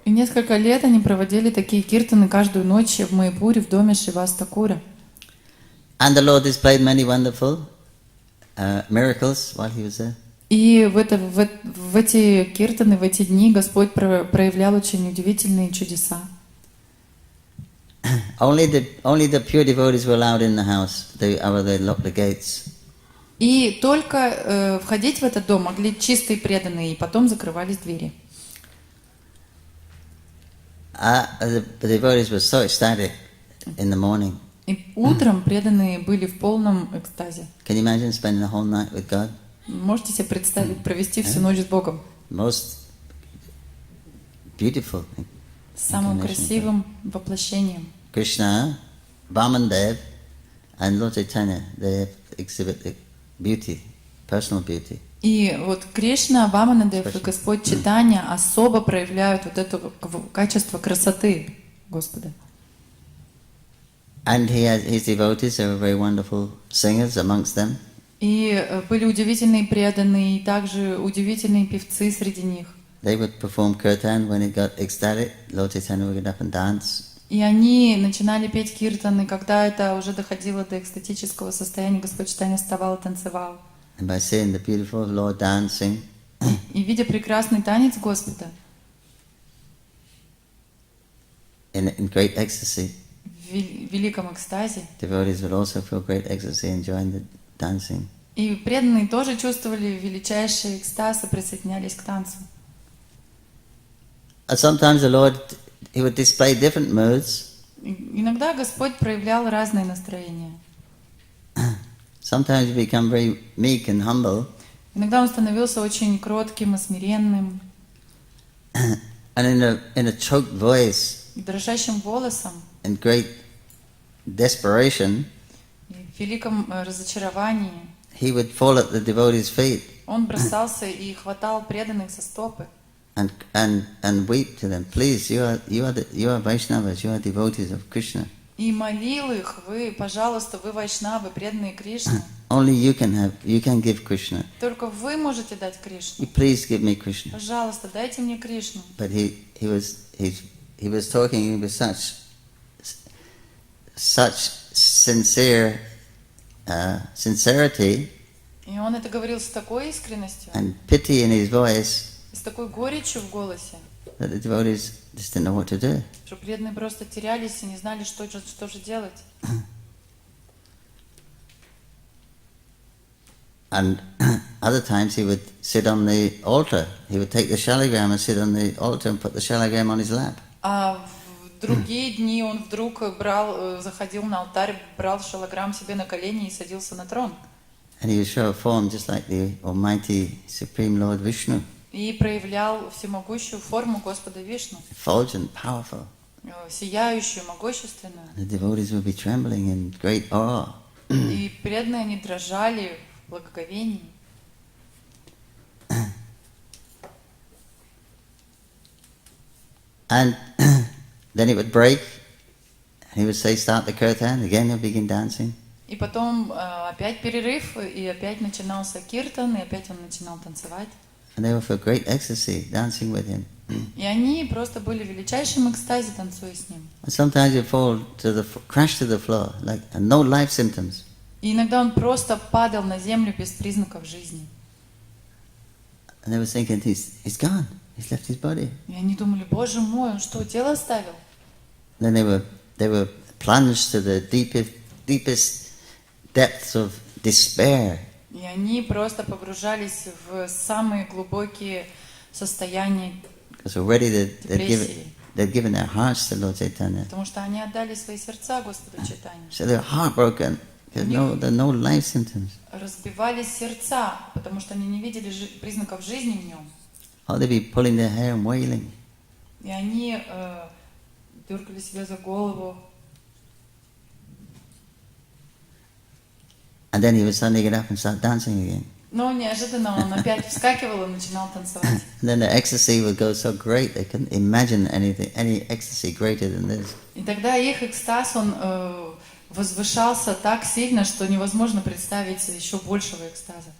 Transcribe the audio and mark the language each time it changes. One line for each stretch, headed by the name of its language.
Russian: И несколько лет они проводили такие киртаны каждую ночь в Майапуре, в доме Шривас Такура.
English: And the Lord displayed many wonderful miracles while he was there.
Russian: И в эти киртаны, в эти дни Господь проявлял очень удивительные чудеса.
English: Only the pure devotees were allowed in the house. They locked the gates.
Russian: И только входить в этот дом могли чистые преданные, и потом закрывались двери.
English: The devotees were so ecstatic in the morning.
Russian: И утром преданные были в полном экстазе.
English: Can you imagine spending the whole night with God?
Russian: Можете себе представить провести всю ночь с Богом?
English: Most beautiful.
Russian: Самым красивым воплощением.
English: Krishna, Vamandev, and Lord Chaitanya, they exhibit beauty, personal beauty.
Russian: И вот Кришна, Ваманадев и Господь Чайтанья особо проявляют вот это качество красоты Господа.
English: And his devotees, they were very wonderful singers amongst them.
Russian: И были удивительные преданные, и также удивительные певцы среди них.
English: They would perform kirtan when it got ecstatic. Lord Chaitanya would get up and dance.
Russian: И они начинали петь киртаны, когда это уже доходило до экстатического состояния, Господь Чайтанья вставал и танцевал.
English: And by seeing the beautiful Lord dancing,
Russian: И видя прекрасный танец Господа,
English: in great ecstasy,
Russian: в великом экстазе,
English: devotees would also feel great ecstasy enjoying the dancing.
Russian: и преданные тоже чувствовали величайший экстаз и присоединялись к танцу.
English: And sometimes the Lord, He would display different moods.
Russian: Иногда Господь проявлял разные настроения.
English: Sometimes He become very meek and humble.
Russian: Иногда Он становился очень кротким и смиренным,
English: And in a choked voice,
Russian: и дрожащим голосом,
English: in great desperation,
Russian: и в великом разочаровании.
English: He would fall at the devotees' feet
Russian: Он бросался и хватал преданных за стопы
English: and weep to them. Please, you are Vaishnavas, you are devotees of Krishna.
Russian: и молил их: вы, пожалуйста, вы вайшнавы, преданные Кришне.
English: Only you can give Krishna.
Russian: Только вы можете дать Кришну.
English: You please give me Krishna.
Russian: Пожалуйста, дайте мне Кришну.
English: But he was talking with such sincere sincerity
Russian: И он это говорил с такой искренностью,
English: and pity in his voice
Russian: с такой горечью в голосе,
English: that the devotees just didn't know what to do.
Russian: что преданные просто терялись и не знали, что же делать.
English: And other times he would sit on the altar. He would take the shalagram and sit on the altar and put the shalagram on his lap.
Russian: А в другие дни он вдруг заходил на алтарь, брал шалограмм себе на колени и садился на трон.
English: And he would show a form just like the Almighty Supreme Lord Vishnu,
Russian: И проявлял всемогущую форму Господа Вишну,
English: effulgent, powerful.
Russian: сияющую, могущественную.
English: The devotees would be trembling in great awe.
Russian: И преданные они дрожали в благоговении.
English: And then it would break. He would say, start the kirtan. Again he'll begin dancing.
Russian: И потом опять перерыв, и опять начинался киртан, и опять он начинал танцевать.
English: And they were for great ecstasy, dancing with him.
Russian: И они просто были в величайшем экстазе, танцуя с ним.
English: And sometimes he'd fall crash to the floor, like and no life symptoms.
Russian: И иногда он просто падал на землю без признаков жизни.
English: And they were thinking, he's gone. He's left his body.
Russian: И они думали: Боже мой, он что, тело оставил?
English: Then they were plunged to the deepest depths of despair.
Russian: И они просто погружались в самые глубокие состояния
English: Because already
Russian: депрессии.
English: they'd given their hearts to Lord Chaitanya.
Russian: Потому что они отдали свои сердца Господу Чайтанье.
English: So they're heartbroken. There are no life symptoms.
Russian: Разбивались сердца, потому что они не видели признаков жизни в нем.
English: Or they'd be pulling their hair and wailing.
Russian: И они дергали себя за голову.
English: And then he would suddenly get up and start dancing again.
Russian: Но неожиданно он опять вскакивал и начинал танцевать.
English: And then the ecstasy would go so great they couldn't imagine any ecstasy greater than this.
Russian: И тогда их экстаз, он возвышался так сильно, что невозможно представить еще большего экстаза.